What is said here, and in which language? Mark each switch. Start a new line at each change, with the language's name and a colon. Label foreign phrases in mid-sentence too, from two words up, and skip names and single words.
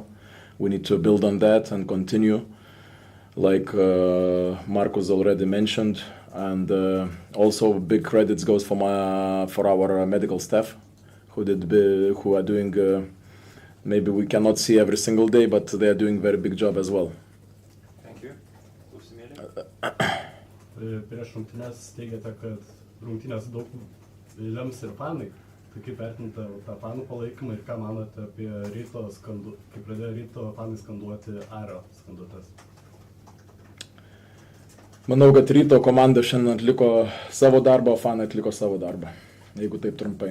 English: We need to build on that and continue, like Marcus already mentioned. And also big credits goes for our medical staff, who are doing. Maybe we cannot see every single day, but they are doing very big job as well. Thank you.
Lithuanian: Prieš rungtynes teigiate, kad rungtynės daug lems ir fanai. Tai kaip vertinate tą fanų palaikymą ir ką manote apie Ryto kai pradėjo Ryto fanai skanduoti Ario skandutes? Manau, kad Ryto komanda šiandien atliko savo darbą, o fanai atliko savo darbą, jeigu taip trumpai.